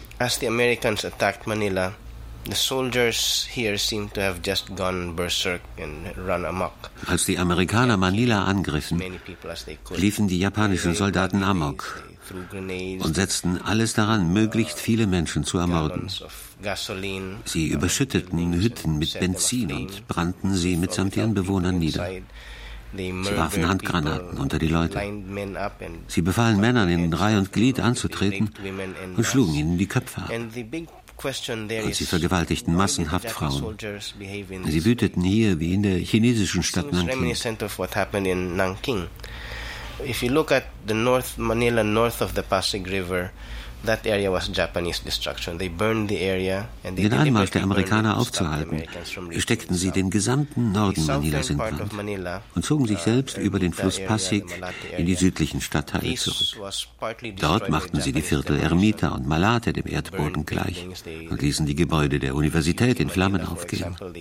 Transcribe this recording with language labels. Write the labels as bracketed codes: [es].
[en] As the Americans attacked Manila, the soldiers here seem to have just gone berserk and run amok. [de] Als die Amerikaner Manila angriffen, liefen die japanischen Soldaten amok und setzten alles daran, möglichst viele Menschen zu ermorden. Sie überschütteten Hütten mit Benzin und brannten sie mitsamt ihren Bewohnern nieder. Sie warfen Handgranaten unter die Leute. Sie befahlen Männern in Reihe und Glied anzutreten und schlugen ihnen die Köpfe ab. Und sie vergewaltigten massenhaft Frauen. Sie wüteten hier wie in der chinesischen Stadt Nanking. [en] If you look at the North Manila north of the Pasig River, that area was Japanese destruction. They burned the area and they [de] Den Anmarsch der Amerikaner aufzuhalten, steckten sie den gesamten Norden Manilas in Brand und zogen sich selbst über den Fluss Pasig in die südlichen Stadtteile zurück. Dort machten sie die Viertel Ermita und Malate dem Erdboden gleich und ließen die Gebäude der Universität in Flammen aufgehen.